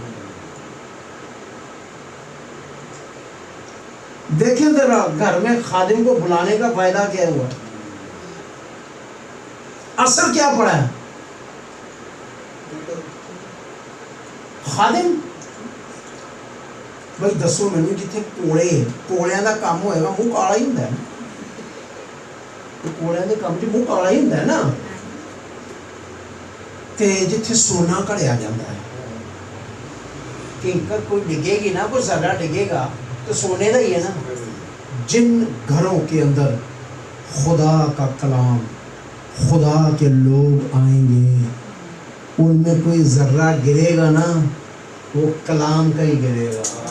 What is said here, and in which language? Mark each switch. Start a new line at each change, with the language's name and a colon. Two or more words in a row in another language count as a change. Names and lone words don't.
Urdu: دیکھیں ذرا گھر میں خادم کو بلانے کا فائدہ کیا ہوا، اثر کیا پڑا ہے؟
Punjabi: خادم بھائی دسو مینوں جتھے کوڑیاں دا کام ہوئے گا منہ کالا ہی ہوندا ہے نا، کوڑیاں دے کام چ منہ کالا ہی ہوندا ہے نا. تے جتھے سونا کڑیا جاتا ہے، کنکر کوئی ڈگے گی نا، کوئی ذرہ ڈگے گا تو سونے کا ہی ہے نا.
Urdu: جن گھروں کے اندر خدا کا کلام، خدا کے لوگ آئیں گے، ان میں کوئی ذرہ گرے گا نا، وہ کلام کا ہی گرے گا.